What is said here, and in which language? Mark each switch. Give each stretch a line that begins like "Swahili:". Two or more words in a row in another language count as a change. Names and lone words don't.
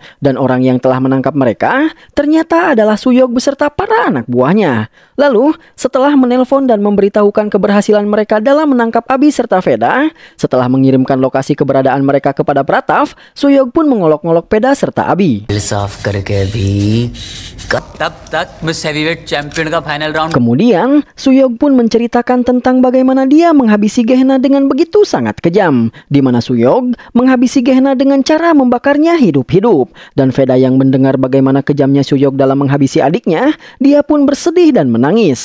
Indonesian: Dan orang yang telah menangkap mereka ternyata adalah Suyog beserta para anak buahnya. Lalu, setelah menelpon dan memberitahukan keberhasilan mereka dalam menangkap Abi serta Veda, setelah mengirimkan lokasi keberadaan mereka kepada Pratap, Suyog pun mengolok-ngolok Veda serta Abi.
Hindi: तब तक
English: miss heavyweight champion का final round
Indonesian: Kemudian, Suyog pun menceritakan tentang bagaimana dia menghabisi Gehenna dengan begitu sangat kejam, di mana Suyog menghabisi Gehenna dengan cara membakarnya hidup-hidup. Dan Veda yang mendengar bagaimana kejamnya Suyog dalam menghabisi adiknya, dia pun bersedih dan menangis.